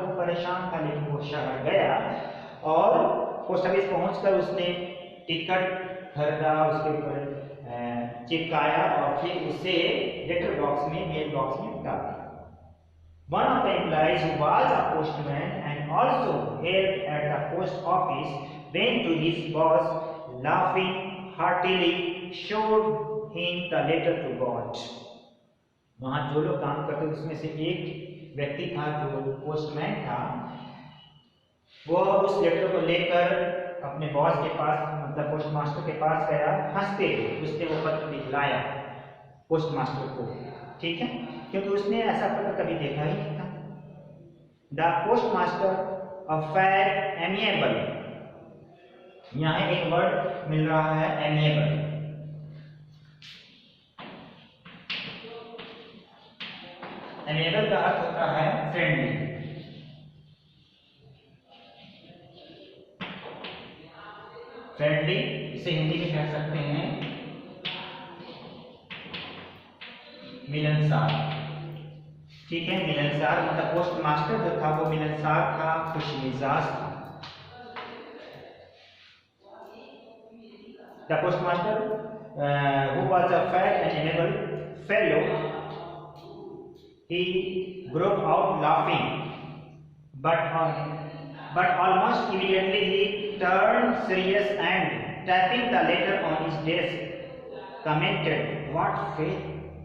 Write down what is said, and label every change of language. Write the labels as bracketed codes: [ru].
[hi] वो परेशान था, लेकिन वो शहर गया और पोस्ट ऑफिस पहुंचकर उसने टिकट खरीदा, उसके ऊपर चिपकाया और फिर उसे लेटर बॉक्स में, मेल बॉक्स में डाल दिया। [en] One of the employees who was a postman and also helped at the post office went to his boss, laughing heartily, showed him the letter to God. [hi] वहाँ जो लोग काम करते उसमें से एक व्यक्ति था जो पोस्टमैन था, वो उस लेटर को लेकर अपने बॉस के पास, मतलब पोस्ट मास्टर के पास गया, हंसते हुए उसने वो पत्र दिखलाया पोस्ट मास्टर को, ठीक है, क्योंकि उसने ऐसा पत्र कभी देखा ही नहीं था। [en] the post master affair amiable, [hi] यहाँ एक वर्ड मिल रहा है एमिएबल। एमिएबल का अर्थ होता है फ्रेंडली। फ्रेंडली इसे हिंदी में कह सकते हैं मिलनसार, ठीक है। मिलनसार मतलब पोस्ट मास्टर जो था वो मिलनसार था, खुशमिजाज था। [en] The post master who was a fat and amiable fellow, he broke out laughing, but almost immediately he turned serious and tapping the letter on his desk commented, "What faith!